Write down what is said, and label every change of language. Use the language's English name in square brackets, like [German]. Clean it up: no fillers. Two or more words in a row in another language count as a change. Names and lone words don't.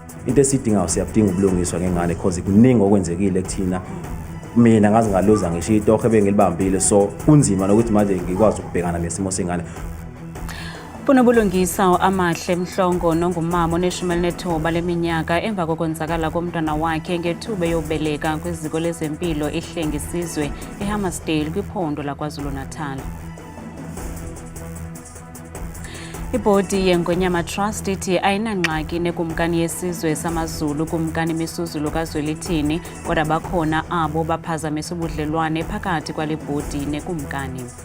[Zulu] into esidingayo siyadinga ubulungiswa ngengane because kuningi okwenzekile kuthina. Mina ngaze ngaluza ngisho itoho ebengilibambile, so kunzima nokuthi manje ngikwazi ukubhekana nesimo sengane. [Xhosa] Bunobulungisa amahle Mhlongo nongumama oneshumi leminyaka emva kokwenzakala komntwana wakhe ngethuba yobeleka kwiziko lezempilo ihlengisizwe eHammersdale kwiphondo laKwaZulu-Natal. Ibhodi yeNgonyama Trust ithi ayinangxaki nekumkani yesizwe samaZulu kumkani Misuzulu kaZwelithini, kodwa bakhona abo baphazamisa ubudlelwane phakathi kwale bhodi nekumkani.